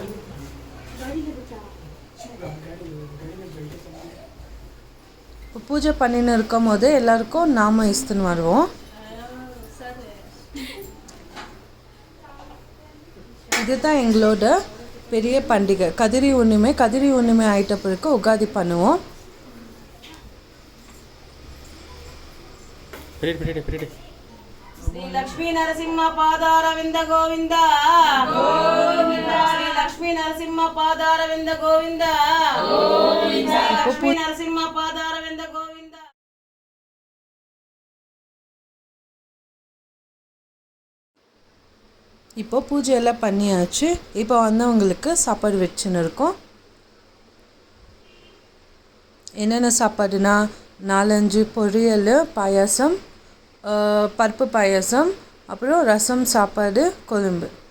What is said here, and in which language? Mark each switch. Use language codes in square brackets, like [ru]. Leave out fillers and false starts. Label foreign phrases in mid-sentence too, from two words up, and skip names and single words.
[ta] இப்போ பூஜை பண்ணின்னு இருக்கும் போது எல்லாருக்கும் நாம இஸ்துன்னு வருவோம். இதுதான் எங்களோட பெரிய பண்டிகை கதிரி உண்ணிமை. கதிரி உண்ணிமை ஆயிட்ட பிறகு உகாதி பண்ணுவோம். [sa] శ్రీ లక్ష్మీ నరసింహ పాదారవింద గోవింద శ్రీ లక్ష్మీ నరసింహ పాదారవింద గోవింద లక్ష్మీ నరసింహ పాదారవింద గోవింద. [ta] இப்போ பூஜையெல்லாம் பண்ணியாச்சு. இப்போ வந்தவங்களுக்கு சாப்பாடு வச்சுன்னு இருக்கோம். என்னென்ன சாப்பாடுனா 4-5 பொரியல், பாயாசம், பருப்பு பாயாசம், அப்புறம் ரசம், சாப்பாடு, கொழும்பு.